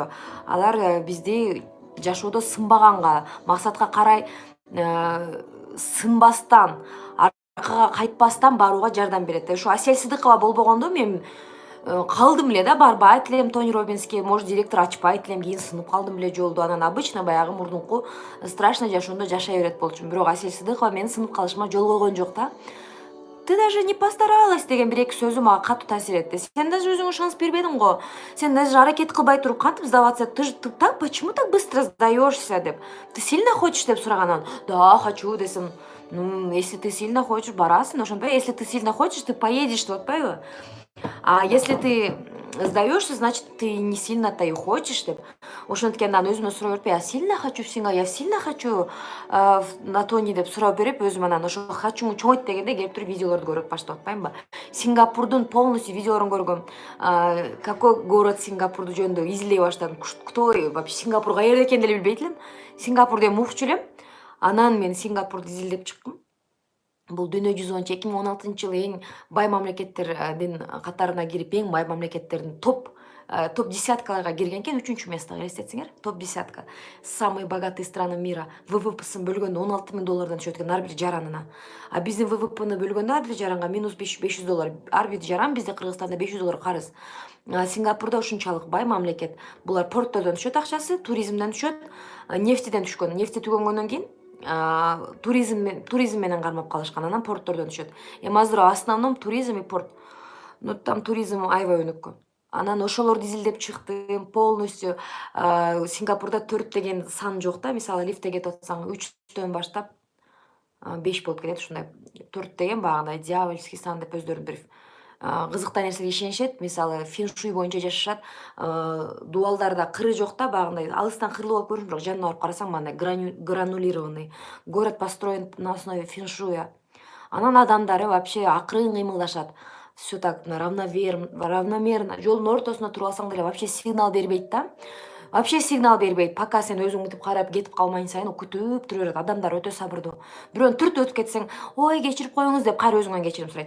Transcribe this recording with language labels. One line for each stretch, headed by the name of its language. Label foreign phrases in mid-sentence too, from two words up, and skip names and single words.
Kyrgyz: Алар бизди жашоодо сынбаганга, максатка карай сынбастан, аркага кайтпастан барууга жардам берет. Ошо Асель Сыдыкова болбогондо мен калдым эле да, барбайт элем Тони Роббинске, может директор ачпайт элем, кийин сынып калдым эле жолдо. Анан обычно баягы мурдунку страшно жашоомдо жашай берет болчумун. Бирок Асель Сыдыкова менин сынып калышыма жол койгон жок да.
Russian: Ты даже не постаралась
Kyrgyz: деген бир эки сөзү мага катуу таасир этти. Сен даже өзүңө шанс бербедиң го. Сен даже аракет кылбай туруп кантип сдаваться?
Russian: Ты так, почему так быстро сдаешься деп. Ты сильно хочешь
Kyrgyz: деп сураганан.
Russian: Да, хочу десем. Если ты сильно хочешь,
Kyrgyz: барасың, ошондой.
Russian: Если ты сильно хочешь, ты поедешь,
Kyrgyz: деп атпайбы?
Russian: А если ты сдаешься, значит, ты не сильно-то и хочешь деп.
Kyrgyz: Ошенткен анан өзүмө суроо берип,
Russian: я сильно хочу в Сингапур, я сильно хочу на Тони
Kyrgyz: деп суроо берип, өзүм анан ошо хочуң чоңойт дегенде келип туруп видеолорду көрүп баштап атпаймынбы? Сингапурдун полностью видеолорун көргөм.
Russian: Какой город
Kyrgyz: Сингапурду жөнүндө изилдей баштадым.
Russian: Кто вообще
Kyrgyz: Сингапур каерде экенин деле билбейт элем. Сингапур деп мукчу элем. Анан мен Сингапурду изилдеп чыктым. Бул дүйнө жүзү боюнча 2016-жылы эң бай мамлекеттердин катарына кирип, эң бай мамлекеттердин топ десяткаларга кирген экен, 3-чү местого элестетсеңер, топ десятка.
Russian: Самые богатые страны мира.
Kyrgyz: ВВПсын бөлгөндө $16,000 түшөт экен ар бир жаранына. А биздин ВВПны бөлгөндө ар бир жаранга минус $500. Ар бир жаран бизде Кыргызстанда $500 карыз. Сингапурда ушунчалык бай мамлекет. Булар порттордон түшөт акчасы, туризмден түшөт, нефтиден түшкөн. Нефти түгөнгөндөн кийин туризм менен кармап калышкан, анан порттордон түшөт. Эми азыр
Russian: основном туризм и порт. Там туризм
Kyrgyz: аябай өнүккөн. Анан ошолорду изилдеп чыктым полностью. Сингапурда 4 деген сан жок да. Мисалы лифтте кетип атсаң 3төн баштап 5 болуп кетет, ушундай. 4 деген багындай дьявольский сан деп өздөрүн бир кызыктуу нерсеге ишенишет. Мисалы феншуй боюнча жашашат. Дубалдарда кыры жок да, багындай алыстан кырлуу болуп көрүнүш, бирок жанына барып карасаң мындай гранулированный.
Russian: Город построен на основе феншуя.
Kyrgyz: Анан адамдары вообще акырын кыймылдашат.
Russian: Всё так равномерно.
Kyrgyz: Жолдун ортосуна туруп алсаң деле вообще сигнал бербейт да. Вообще сигнал бербейт. Пока сен өзүң мынтип карап кетип калмайын сайын күтүп тура берет. Адамдар өтө сабырдуу. Бирөөнү түртүп өтүп кетсең, ой, кечирип коюңуз деп кайра өзүңөн кечирим сурайт.